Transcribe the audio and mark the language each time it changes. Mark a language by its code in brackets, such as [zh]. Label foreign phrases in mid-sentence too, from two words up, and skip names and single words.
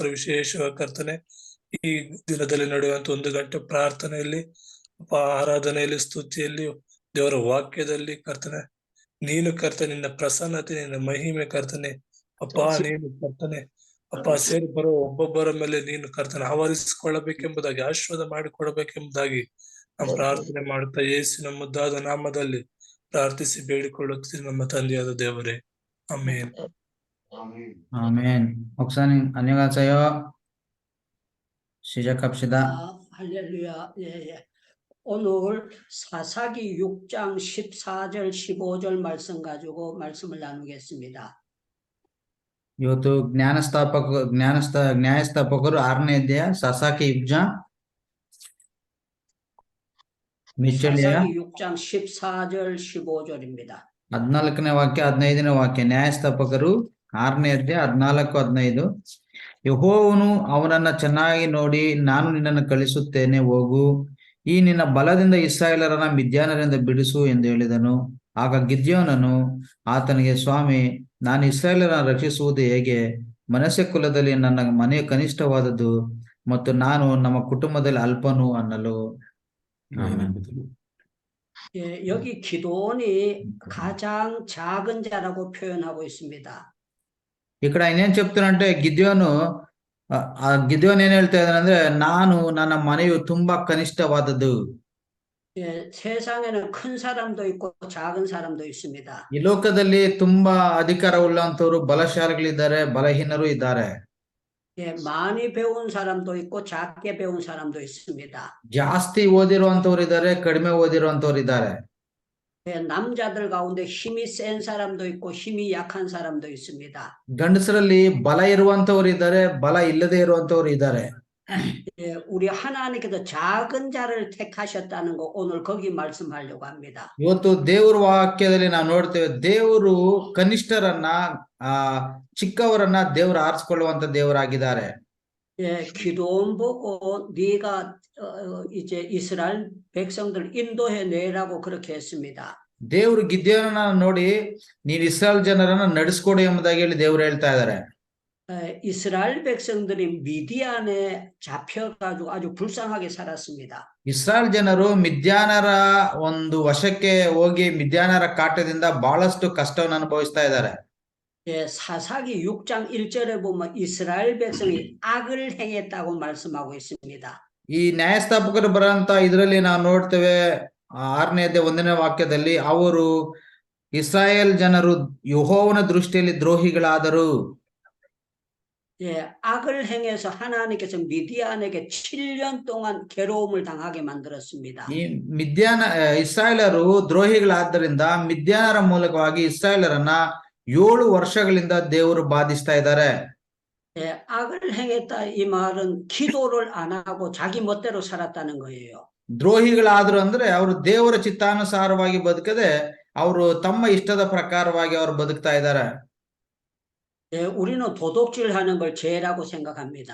[kn] ವಿಶೇಷವಾಗಿ ಕರ್ತನೆ, ಈ ದಿನದಲ್ಲಿ ನಡೆಯುವಂತ 1 ಗಂಟೆ ಪ್ರಾರ್ಥನೆಯಲ್ಲಿ ಅಪ್ಪ, ಆರಾಧನೆಯಲ್ಲಿ, ಸ್ತುತಿಯಲ್ಲಿ, ದೇವರ ವಾಕ್ಯದಲ್ಲಿ ಕರ್ತನೆ, ನೀನು ಕರ್ತನೆ, ನಿನ್ನ ಪ್ರಸನ್ನತೆ, ನಿನ್ನ ಮಹಿಮೆ ಕರ್ತನೆ ಅಪ್ಪ, ನೀನು ಕರ್ತನೆ ಅಪ್ಪ ಸೇರಿ ಬರೋ ಒಬ್ಬೊಬ್ಬರ ಮೇಲೆ ನೀನು ಕರ್ತನೆ ಆವರಿಸಿಕೊಳ್ಳಬೇಕೆಂಬುದಾಗಿ, ಆಶೀರ್ವಾದ ಮಾಡಿಕೊಡಬೇಕೆಂಬುದಾಗಿ ನಾವು ಪ್ರಾರ್ಥನೆ ಮಾಡುತ್ತಾ ಯೇಸುವಿನ ಮುದ್ದಾದ ನಾಮದಲ್ಲಿ ಪ್ರಾರ್ಥಿಸಿ ಬೇಡಿಕೊಳ್ಳುತ್ತೀವಿ ನಮ್ಮ ತಂದೆಯಾದ ದೇವರೇ, ಆಮೆನ್. [ko] 아멘. 목사님 안녕하세요. 시작합시다. 할렐루야. 예. 오늘 사사기 6장 14절 15절 말씀 가지고 말씀을 나누겠습니다. [kn] ಇವತ್ತು ನ್ಯಾಯಸ್ಥಾಪಕರು 6ನೇ ಅಧ್ಯಾಯ, ಸಾಸಾಕಿ ಯುಗ, [ko] 사사기 6장 14절 15절입니다. [kn] 14ನೇ ವಾಕ್ಯ 15ನೇ ವಾಕ್ಯ. ನ್ಯಾಯಸ್ಥಾಪಕರು 6ನೇ ಅಧ್ಯಾಯ 14-15. ಯೆಹೋವನು ಅವನನ್ನ ಚೆನ್ನಾಗಿ ನೋಡಿ, ನಾನು ನಿನ್ನನ್ನು ಕಳಿಸುತ್ತೇನೆ, ಹೋಗು, ಈ ನಿನ್ನ ಬಲದಿಂದ ಇಸ್ರಾಯೇಲರನ್ನ ಮಿದ್ಯಾನರಿಂದ ಬಿಡಿಸು ಎಂದು ಹೇಳಿದನು. ಆಗ ಗಿದ್ಯೋನನು ಆತನಿಗೆ, ಸ್ವಾಮಿ, ನಾನು ಇಸ್ರಾಯೇಲರನ್ನು ರಕ್ಷಿಸುವುದು ಹೇಗೆ? ಮನಸ್ಸೆ ಕುಲದಲ್ಲಿ ನನ್ನ ಮನೆಯ ಕನಿಷ್ಠವಾದದ್ದು ಮತ್ತು ನಾನು ನಮ್ಮ ಕುಟುಂಬದಲ್ಲಿ ಅಲ್ಪನು ಅನ್ನಲು. [ko] 예, 여기 기도원이 가장 작은 자라고 표현하고 있습니다. [te] ఇక్కడ ఆయన ఏం చెప్తున్నాడంటే, గిద్యోను [kn] ಏನ್ ಹೇಳ್ತಾ ಇದ್ದಾನೆ ಅಂದ್ರೆ, ನಾನು ನನ್ನ ಮನೆಯು ತುಂಬಾ ಕನಿಷ್ಠವಾದದ್ದು. [ko] 예, 세상에는 큰 사람도 있고 작은 사람도 있습니다. [kn] ಈ ಲೋಕದಲ್ಲಿ ತುಂಬಾ ಅಧಿಕಾರವುಳ್ಳಂತವರು, ಬಲಶಾಲಿಗಳಿದ್ದಾರೆ, ಬಲಹೀನರು ಇದ್ದಾರೆ. [ko] 예, 많이 배운 사람도 있고 작게 배운 사람도 있습니다. [kn] ಜಾಸ್ತಿ ಓದಿರುವಂತವ್ರು ಇದ್ದಾರೆ, ಕಡಿಮೆ ಓದಿರುವಂತವ್ರು ಇದ್ದಾರೆ. [ko] 예, 남자들 가운데 힘이 센 사람도 있고 힘이 약한 사람도 있습니다. [kn] ಗಂಡಸರಲ್ಲಿ ಬಲ ಇರುವಂತವ್ರು ಇದ್ದಾರೆ, ಬಲ ಇಲ್ಲದೆ ಇರುವಂತವ್ರು ಇದ್ದಾರೆ. [ko] 예, 우리 하나님께서 작은 자를 택하셨다는 거 오늘 거기 말씀하려고 합니다. [kn] ಇವತ್ತು ದೇವರ ವಾಕ್ಯದಲ್ಲಿ ನಾವು ನೋಡ್ತೇವೆ, ದೇವರು ಕನಿಷ್ಠರನ್ನ, ಚಿಕ್ಕವರನ್ನ ದೇವರು ಆರಿಸಿಕೊಳ್ಳುವಂತ ದೇವರಾಗಿದ್ದಾರೆ. [ko] 예, 기도원 보고 네가 이제 이스라엘 백성들 인도해 내라고 그렇게 했습니다. [kn] ದೇವರು ಗಿದ್ಯೋನನ್ನ ನೋಡಿ, ನೀನು ಇಸ್ರಾಯೇಲ್ ಜನರನ್ನ ನಡೆಸ್ಕೊಡು ಎಂಬುದಾಗಿ ಹೇಳಿ ದೇವರು ಹೇಳ್ತಾ ಇದ್ದಾರೆ. [ko] 이스라엘 백성들이 미디안에 잡혀가지고 아주 불쌍하게 살았습니다. [kn] ಇಸ್ರಾಯೇಲ್ ಜನರು ಮಿದ್ಯಾನರ ಒಂದು ವಶಕ್ಕೆ ಹೋಗಿ ಮಿದ್ಯಾನರ ಕಾಟದಿಂದ ಬಹಳಷ್ಟು ಕಷ್ಟವನ್ನು ಅನುಭವಿಸ್ತಾ ಇದ್ದಾರೆ. [ko] 예, 사사기 6장 1절에 보면 이스라엘 백성이 악을 행했다고 말씀하고 있습니다. [kn] ಈ ನ್ಯಾಯಸ್ಥಾಪಕರು ಬರೋಂತ ಇದರಲ್ಲಿ ನಾವು ನೋಡ್ತೇವೆ, 6ನೇ ಅಧ್ಯಾಯ 1ನೇ ವಾಕ್ಯದಲ್ಲಿ, ಅವರು ಇಸ್ರಾಯೇಲ್ ಜನರು ಯೆಹೋವನ ದೃಷ್ಟಿಯಲ್ಲಿ ದ್ರೋಹಿಗಳಾದರು. [ko] 예, 악을 행해서 하나님께서 미디안에게 7년 동안 괴로움을 당하게 만들었습니다. [kn] ಈ ಇಸ್ರಾಯೇಲರು ದ್ರೋಹಿಗಳಾದ್ದರಿಂದ ಮಿದ್ಯಾನರ ಮೂಲಕವಾಗಿ ಇಸ್ರಾಯೇಲರನ್ನ 7 ವರ್ಷಗಳಿಂದ ದೇವರು ಬಾಧಿಸ್ತಾ ಇದ್ದಾರೆ. [ko] 예, 악을 행했다 이 말은 기도를 안 하고 자기 멋대로 살았다는 거예요. [kn] ದ್ರೋಹಿಗಳಾದ್ರು ಅಂದ್ರೆ ಅವರು ದೇವರ ಚಿತ್ತಾನುಸಾರವಾಗಿ ಬದುಕದೆ ಅವರು ತಮ್ಮ ಇಷ್ಟದ ಪ್ರಕಾರವಾಗಿ ಅವರು ಬದುಕ್ತಾ ಇದ್ದಾರೆ. [ko] 예, 우리는 도둑질하는 걸 죄라고 생각합니다.